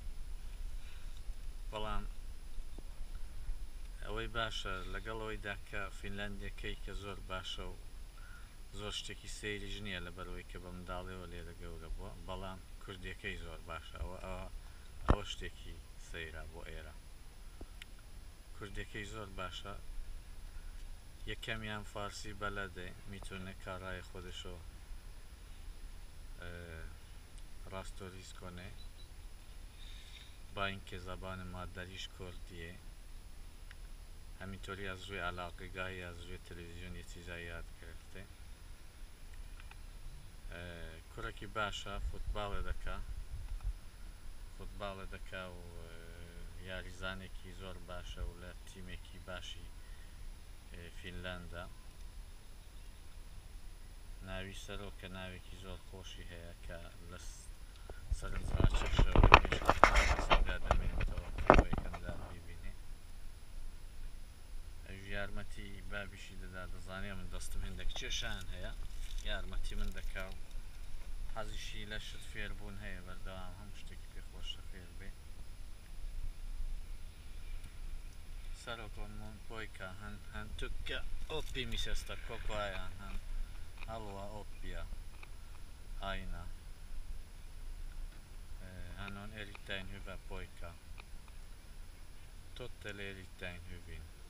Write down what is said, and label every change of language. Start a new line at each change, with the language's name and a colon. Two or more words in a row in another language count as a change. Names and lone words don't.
Central Kurdish: بەڵام ئەوەی باشە لەگەڵەوەیدا کە فینلاندیەکەی کە زۆر باشە و زۆر شتێکی سەیریش نییە لەبەرەوەی کە بە منداڵیەوە لێرە گەورە بووە بەڵام کوردیەکەی زۆر باشە ئەوە شتێکی سەیرە بۆ ئێرە کوردیەکەی زۆر باشە یەکەمیان
Persian: فارسی بەلەدێ میتونه کارهای خودشو راستوریز کنه با اینکه زبان مادریش کردیه همینطوری از روی علاقه گاهی از روی تلویزیون یه چیزایی یاد گرفته
Central Kurdish: کوڕێکی باشە فوتباڵ دەکا و یاریزانێکی زۆر باشە و لە تیمێکی باشی فینلاندا ناوی سەرۆکە ناوێکی زۆر خۆشی هەیە کە لە سەرنجڕاکێشەوە مێشکدا دەمێنێتەوە کە یەکەمدا ببینێ ئەوژ یارمەتی بابیشی دەدا دەزانێ من دەستم هێندە کچێشان هەیە یارمەتی من دەکا و حەزیشی لە شت فێربوون هەیە بەردەوام هەموو شتێکی پێخۆشە فێر بێ
Finnish: Sarokon poika, hän tykkää oppimisesta koko ajan, hän haluaa oppia aina. Hän on erittäin hyvä poika, tottelee erittäin hyvin.